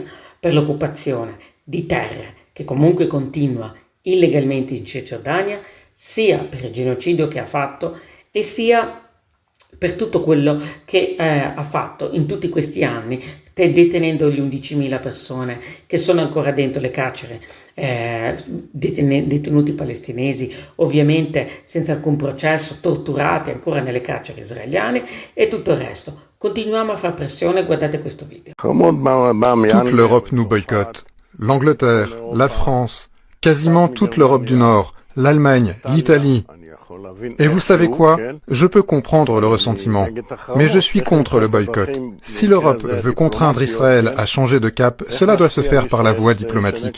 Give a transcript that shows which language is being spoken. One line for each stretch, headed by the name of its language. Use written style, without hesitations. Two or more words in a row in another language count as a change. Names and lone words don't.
Italian: per l'occupazione di terre che comunque continua illegalmente in Cisgiordania, sia per il genocidio che ha fatto e sia per tutto quello che ha fatto in tutti questi anni, detenendo gli 11.000 persone che sono ancora dentro le carceri, detenuti palestinesi, ovviamente senza alcun processo, torturati ancora nelle carceri israeliane e tutto il resto. Continuiamo a fare pressione, guardate questo video.
French: Toute l'Europe nous boycotte. L'Angleterre, la France, quasiment toute l'Europe du Nord, l'Allemagne, l'Italie. Et vous savez quoi? Je peux comprendre le ressentiment, mais je suis contre le boycott. Si l'Europe veut contraindre Israël à changer de cap, cela doit se faire par la voie diplomatique.